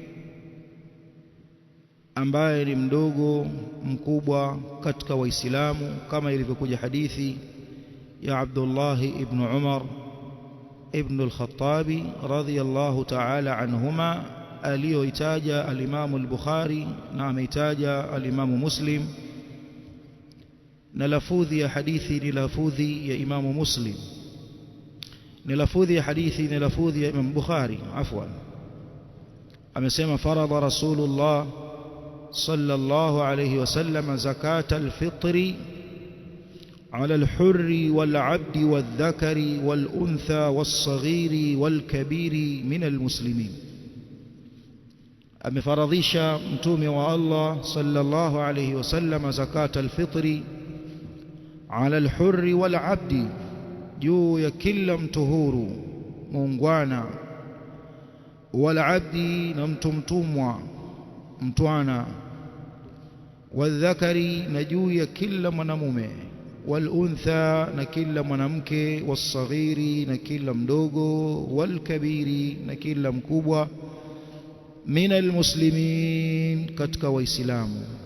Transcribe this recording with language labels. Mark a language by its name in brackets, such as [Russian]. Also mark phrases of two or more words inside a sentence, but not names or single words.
[Swahili] ambaye ni mdogo mkubwa katika waislamu, kama ilivyokuja hadithi ya Abdullah ibn Umar ibn al-Khattabi [Arabic] رضي الله تعالى عنهما, [Swahili] aliyoitaja al-Imam al-Bukhari na ameitaja al-Imam Muslim, na lafudhi ya hadithi ni lafudhi ya Imam Muslim, ni lafudhi ya hadithi ni lafudhi ya Imam Bukhari. [Arabic] Afwan, amesema فرض رسول الله صلى الله عليه وسلم زكاة الفطر على الحر والعبد والذكر والأنثى والصغير والكبير من المسلمين. [Swahili] Amefaradhisha mtume wa Allah [Arabic] صلى الله عليه وسلم زكاة الفطر على الحر wal-abdi, [Swahili] juu ya kila mtu huru muungwana, wal-abdi, na mtu mtumwa mtwana, wal-dhakari, na juu ya kila mwanamume, wal-untha, na kila mwanamke, was-saghiri, na kila mdogo, wal-kabiri, na kila mkubwa, [Arabic] من المسلمين, [Swahili] katika waislamu.